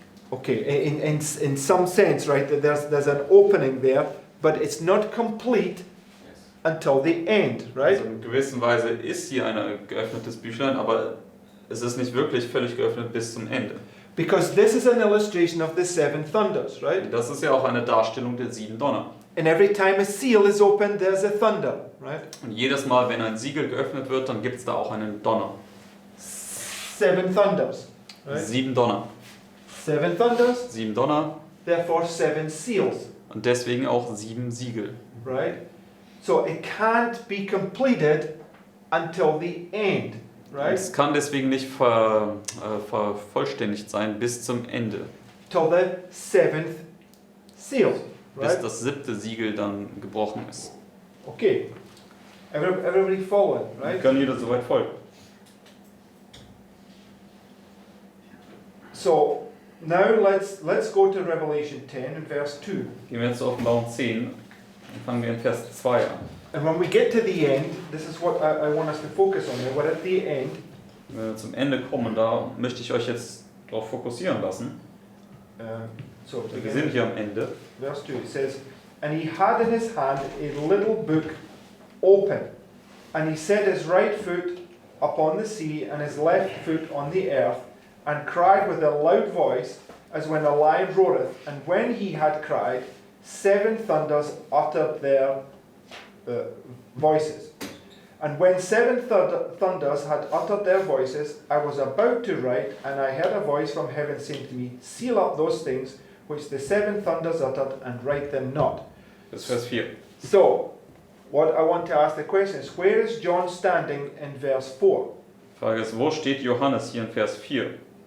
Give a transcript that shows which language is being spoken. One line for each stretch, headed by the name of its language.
English: Okay, in some sense, right? There's an opening there, but it's not complete until the end, right?
German: Also in gewisser Weise ist hier ein geöffnetes Büchlein, aber es ist nicht wirklich völlig geöffnet bis zum Ende.
English: Because this is an illustration of the seven thunders, right?
German: Das ist ja auch eine Darstellung der 7 Donner.
English: And every time a seal is opened, there's a thunder, right?
German: Und jedes Mal, wenn ein Siegel geöffnet wird, dann gibt es da auch einen Donner.
English: 7 thunders, right?
German: 7 Donner.
English: 7 thunders,
German: 7 Donner
English: therefore 7 seals,
German: und deswegen auch 7 Siegel.
English: right? So it can't be completed until the end, right?
German: Es kann deswegen nicht vervollständigt sein bis zum Ende,
English: Till the 7th seal,
German: bis
English: right?
German: das 7. Siegel dann gebrochen ist.
English: Okay. Everybody following, right?
German: Kann jeder soweit folgen?
English: So now let's go to Revelation 10 and verse 2.
German: Gehen wir jetzt zur Offenbarung 10 und fangen wir in Vers 2 an.
English: And when we get to the end, this is what I want us to focus on here. We're at the end.
German: Wenn wir zum Ende kommen, da möchte ich euch jetzt darauf fokussieren lassen.
English: So
German: Wir sind hier am Ende.
English: verse 2, it says, And he had in his hand a little book open, and he set his right foot upon the sea, and his left foot on the earth, and cried with a loud voice, as when a lion roareth. And when he had cried, 7 thunders uttered their voices. And when 7 thunders had uttered their voices, I was about to write, and I heard a voice from heaven saying to me, Seal up those things which the 7 thunders uttered, and write them not.
German: Das ist Vers 4.
English: So, what I want to ask the question is, where is John standing in verse 4?
German: Die Frage ist, wo steht Johannes hier in Vers 4?